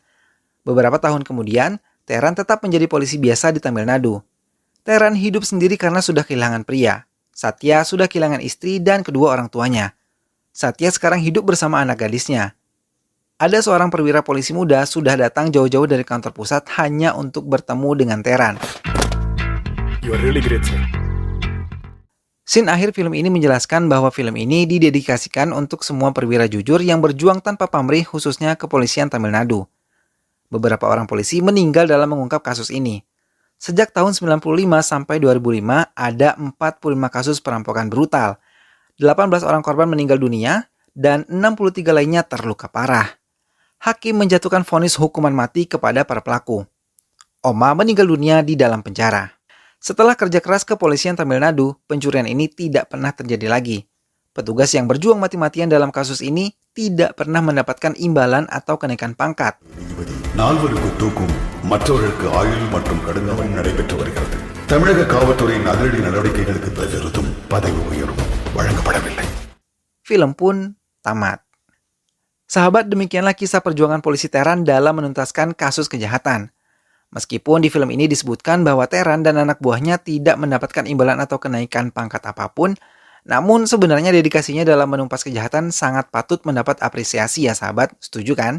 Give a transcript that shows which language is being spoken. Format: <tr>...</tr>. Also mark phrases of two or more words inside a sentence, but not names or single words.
<id>Beberapa tahun kemudian, Teran tetap menjadi polisi biasa di Tamil Nadu. Teran hidup sendiri karena sudah kehilangan pria. Satya sudah kehilangan istri dan kedua orang tuanya. Satya sekarang hidup bersama anak gadisnya. Ada seorang perwira polisi muda sudah datang jauh-jauh dari kantor pusat hanya untuk bertemu dengan Teran.</id> <en>You are really great, sir.</en> <id>Scene akhir film ini menjelaskan bahwa film ini didedikasikan untuk semua perwira jujur yang berjuang tanpa pamrih khususnya kepolisian Tamil Nadu. Beberapa orang polisi meninggal dalam mengungkap kasus ini. Sejak tahun 95 sampai 2005 ada 45 kasus perampokan brutal. 18 orang korban meninggal dunia dan 63 lainnya terluka parah. Hakim menjatuhkan vonis hukuman mati kepada para pelaku. Oma meninggal dunia di dalam penjara. Setelah kerja keras kepolisian Tamil Nadu, pencurian ini tidak pernah terjadi lagi. Petugas yang berjuang mati-matian dalam kasus ini tidak pernah mendapatkan imbalan atau kenaikan pangkat.</id> <ta>நால்வருக்கு தூக்கும் மற்றவர்களுக்கு ஆயுள் மற்றும் கடுங்காவல் நடைபெற்று வருகிறது. தமிழக காவல்துறையின் அதிரடி நடவடிக்கைகளுக்கு விருதும் பதவி உயர்வும் வழங்கப்படவில்லை.</ta> <id>Film pun tamat. Sahabat, demikianlah kisah perjuangan polisi Teran dalam menuntaskan kasus kejahatan. Meskipun di film ini disebutkan bahwa Teran dan anak buahnya tidak mendapatkan imbalan atau kenaikan pangkat apapun, namun sebenarnya dedikasinya dalam menumpas kejahatan sangat patut mendapat apresiasi ya sahabat, setuju kan?</id>